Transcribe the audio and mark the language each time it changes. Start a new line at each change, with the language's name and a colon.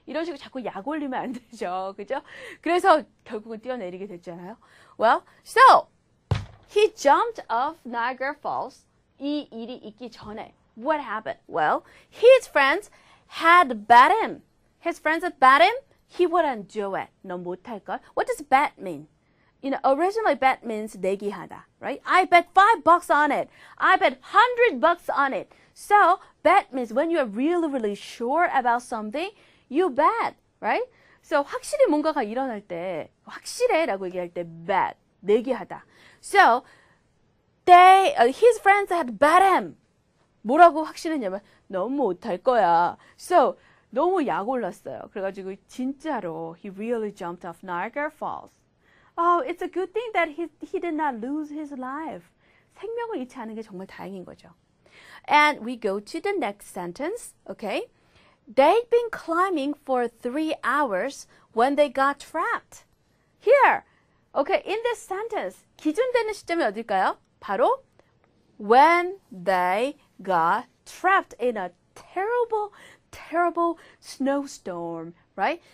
Korean: 이런 식으로 자꾸 약 올리면 안 되죠. 그죠? 그래서 결국은 뛰어내리게 됐잖아요.
English: Well, so he jumped off Niagara Falls.
Korean: 이 일이 있기 전에
English: what happened? Well, his friends had bet him. His friends had bet him. He wouldn't do it.
Korean: 너 못할 걸.
English: What does bet mean? Originally bet means 내기하다, right? I bet $5 on it. I bet $100 on it. So, bet means when you're really, really sure about something, you bet, right?
Korean: So, 확실히 뭔가가 일어날 때, 확실해라고 얘기할 때 bet, 내기하다.
English: So, his friends had bet him.
Korean: 뭐라고 확신했냐면 너무 못할 거야. So, 너무 약 올랐어요. 그래가지고 진짜로
English: he really jumped off Niagara Falls. Oh, it's a good thing that he did not lose his life.
Korean: 생명을 잃지 않은 게 정말 다행인 거죠.
English: And we go to the next sentence, okay? They'd been climbing for 3 hours when they got trapped. Here, okay, in this sentence,
Korean: 기준되는 시점이 어딜까요?
English: 바로 when they got trapped in a terrible, terrible snowstorm, right?